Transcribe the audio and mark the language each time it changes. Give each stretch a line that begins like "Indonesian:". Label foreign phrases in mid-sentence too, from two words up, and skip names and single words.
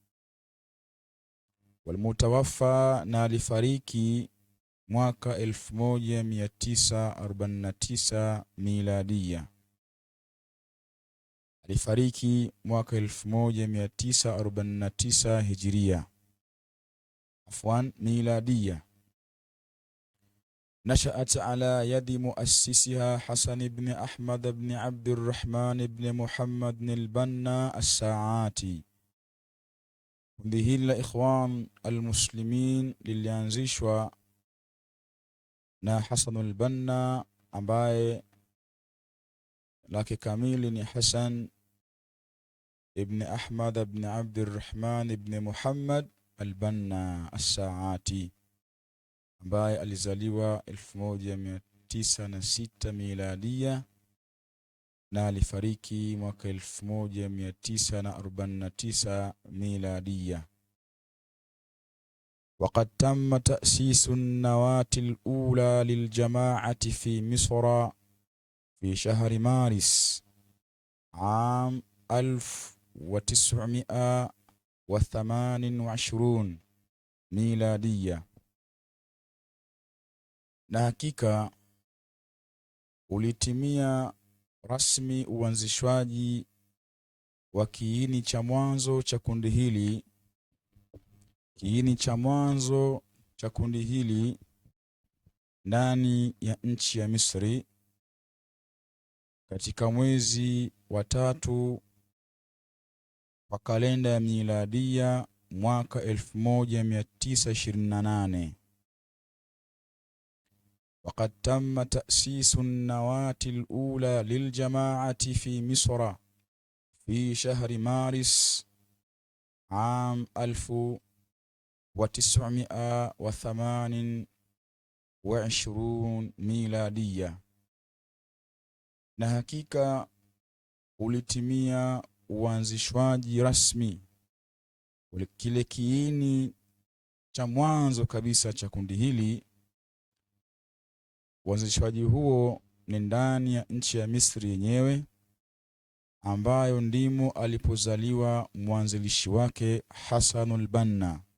Swahili: Walmutawaffa, na alifariki mwaka 1949 miladia. Alifariki mwaka 1949 Hijria miladia.
Arabic: نشأت على يد مؤسسها حسن بن أحمد بن عبد الرحمن بن محمد البنا الساعاتي.
Swahili: Kundi hili la Ikhwan al-Muslimin lilianzishwa na Hasanul Banna, ambaye lake kamili ni Hasan ibn Ahmad ibn Abdurrahman ibn Muhammad al-Banna as-Saati, ambaye alizaliwa 1906 miladia na alifariki mwaka 1949 miladia.
Arabic: وقد تم تأسيس النواة الأولى للجماعة في مصر في شهر مارس عام 1928 ميلادية.
Swahili: Na hakika ulitimia rasmi uanzishwaji wa kiini cha mwanzo cha kundi hili. Kiini cha mwanzo cha kundi hili ndani ya nchi ya Misri katika mwezi wa 3 wa kalenda ya miladia mwaka 1928.
Arabic: وقد تم تأسيس النواة الأولى للجماعة في مصر في شهر مارس عام 1928 ميلادية.
Swahili: Na hakika ulitimia uanzishwaji rasmi kile kiini cha mwanzo kabisa cha kundi hili. Uanzishwaji huo ni ndani ya nchi ya Misri yenyewe, ambayo ndimo alipozaliwa mwanzilishi wake Hasanul Banna.